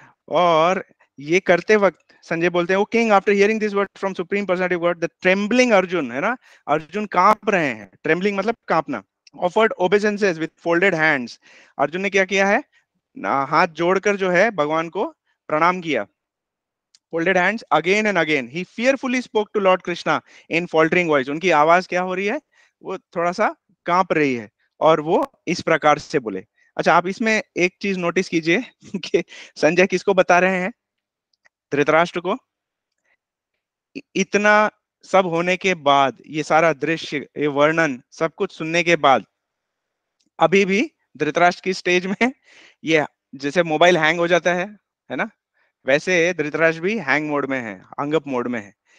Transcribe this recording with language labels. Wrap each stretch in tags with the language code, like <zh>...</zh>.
<hi>और ये करते वक्त संजय बोलते हैं, O king,</hi> <en>after hearing this word from supreme personality of God,</en> <hi>the trembling Arjun, है ना, अर्जुन कांप रहे हैं, ट्रेम्बलिंग मतलब कांपना,</hi> <en>offered obeisances with folded hands,</en> <hi>Arjun ने क्या किया है, हाथ जोड़कर जो है भगवान को प्रणाम किया,</hi> <en>folded hands again and again. He fearfully spoke to Lord Krishna in faltering voice.</en> <hi>उनकी आवाज क्या हो रही है, वो थोड़ा सा कांप रही है, और वो इस प्रकार से बोले। अच्छा, आप इसमें एक चीज नोटिस कीजिए कि संजय किसको बता रहे हैं, धृतराष्ट्र को। इतना सब होने के बाद, ये सारा दृश्य, ये वर्णन सब कुछ सुनने के बाद, अभी भी धृतराष्ट्र की स्टेज में ये जैसे मोबाइल हैंग हो जाता है ना, वैसे धृतराष्ट्र भी हैंग मोड में है, अंगप मोड में है।</hi>